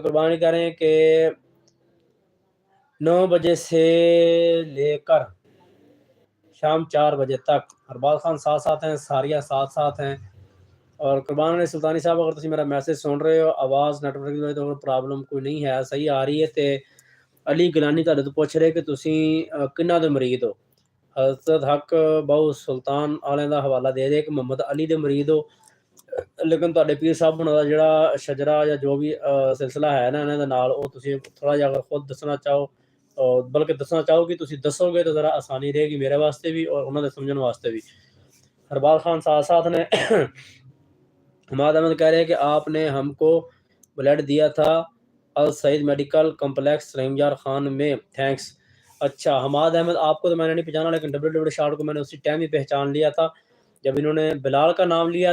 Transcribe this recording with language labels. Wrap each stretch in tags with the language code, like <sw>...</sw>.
<ur>قربانی کہہ رہے ہیں کہ 9 بجے سے لے کر شام 4 بجے تک ہرباز خان ساتھ ہیں, ساریہ ساتھ ہیں.</ur> <pa>اور قربان علی سلطانی صاحب اگر تسی میرا میسج سن رہے ہو, آواز نیٹ ورک دی تو پرابلم کوئی نہیں ہے, صحیح آ رہی ہے. تے علی گلانی تہاڈے تو پوچھ رہے کہ تسی کنہ دے مرید ہو. حضرت حق بہو سلطان والے دا حوالہ دے دے کہ محمد علی دے مرید ہو, لیکن تہاڈے پیر صاحب ہونا دا جڑا شجرا یا جو بھی سلسلہ ہے نا انہاں دے نال, او تسی تھوڑا جا اگر خود دسنا چاہو بلکہ دسنا چاہو کہ تسی دسو گے تو ذرا آسانی رہے گی میرے واسطے بھی اور انہاں دے سمجھن واسطے بھی.</pa> <ur>ہرباز خان ساتھ نے. حماد احمد کہہ رہے ہیں کہ آپ نے ہم کو بلڈ دیا تھا السعید میڈیکل کمپلیکس رحیم یار خان میں, تھینکس. اچھا حماد احمد آپ کو تو میں نے نہیں پہچانا, لیکن ڈبلیو شارٹ کو میں نے اسی ٹائم ہی پہچان لیا تھا جب انہوں نے بلال کا نام لیا.</ur>